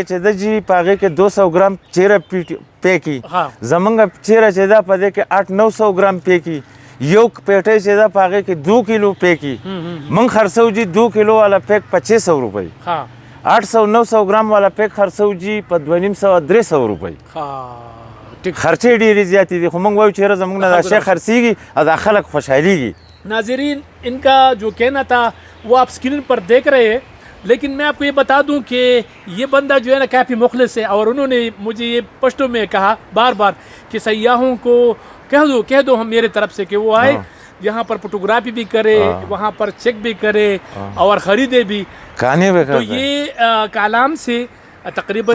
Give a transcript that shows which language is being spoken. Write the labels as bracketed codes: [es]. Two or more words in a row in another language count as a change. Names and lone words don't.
[ps] چې د جي په هغې کې 200 ګرام چیره پیکي زمونږ چیره چې ده په دې کې 800-900 ګرام پیکي یو پیټی چې ده په هغې کې 2 کیلو پیکي موږ خرڅوو جي 2 کیلو والا پیک 2500 روپۍ 800-900 ګرام والا پیک خرڅوو جي په 250-300 روپۍ خرچې ډېرې زیاتې دي خو موږ وایو چې یاره زموږ نه دا شی خرڅېږي او دا خلک خوشحالېږي [ur] ناظرین انکا جو کہنا تھا وہ آپ اسکرین پر دیکھ رہے ہیں لیکن میں آپکو یہ بتا دوں کہ یہ بندہ جو ہے نا کافی مخلص ہے اور انہوں نے مجھے یہ پشتو میں کہا بار بار کہ سیاحوں کو کہہ دو ہم میرے طرف سے کہ وہ آئے یہاں پر فوٹوگرافی بھی کرے وہاں پر چیک بھی کرے اور خریدے بھی تو یہ کالام سے تقریباً